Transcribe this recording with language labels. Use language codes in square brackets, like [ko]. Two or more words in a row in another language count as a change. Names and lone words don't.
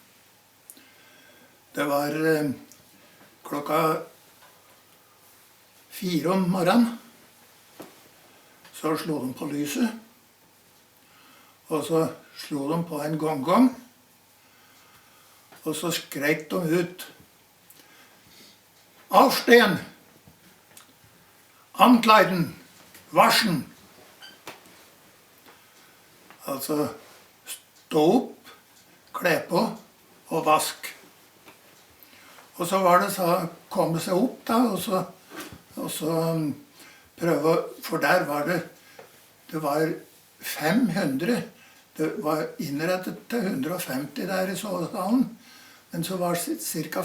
[no] Det var klokka 4 om morgenen. Så slo de på lyset. Og så slo de på en gong. Og så skrek de ut: [de] Aufstehen! Ankleiden! Waschen! [no] Altså stå opp, kle på og vask. Og så var det å komme seg opp da, og så prøve, for der var det var 500, det var innrettet til 150 der i sovesalen, men så var det ca.